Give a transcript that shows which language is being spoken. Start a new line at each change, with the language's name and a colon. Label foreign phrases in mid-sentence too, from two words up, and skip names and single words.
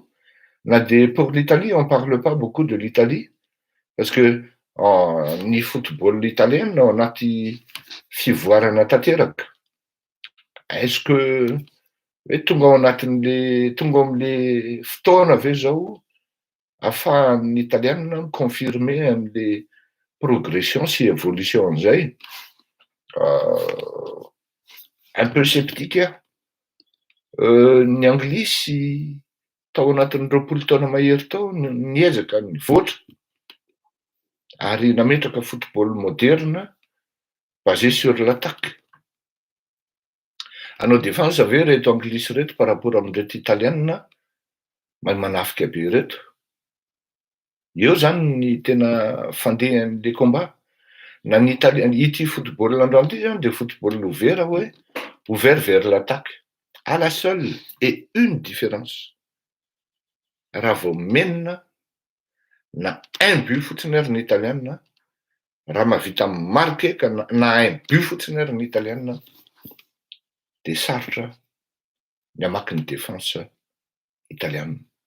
French: Na dia pour l'Italie, on ne parle pas beaucoup de l'Italie, parce que
Malagasy: ny football italien ao anaty fivoarana tanteraka.
French: Est-ce que
Malagasy: hoe tonga ao anatin'le tonga amin'le fotoana ve zao ahafahan'ny italiana miconfirmer amin'le progression sy évolution an'izay?
French: Un peu sceptique aho.
Malagasy: Ny anglisy tao anatin'ny 20 taona mahery tao niezaka nivoatra ary nametraka
French: football moderne basé sur l'attaque.
Malagasy: Hanao défense ve reto anglisy reto
French: par rapport
Malagasy: amin'reto italiana mahay manafika be reto. Eo zany ny tena fandeha an'le combat. Na ny ity football androany ity zany de
French: football ouvert
Malagasy: hoe
French: ouvert vers l'attaque. À la seule et une différence.
Malagasy: Raha vao menina na
French: un but
Malagasy: fotsiny ary ny italiana, raha mahavita marquer ka na
French: un but
Malagasy: fotsiny ary ny italiana, de sarotra ny hamaky ny défense italiana.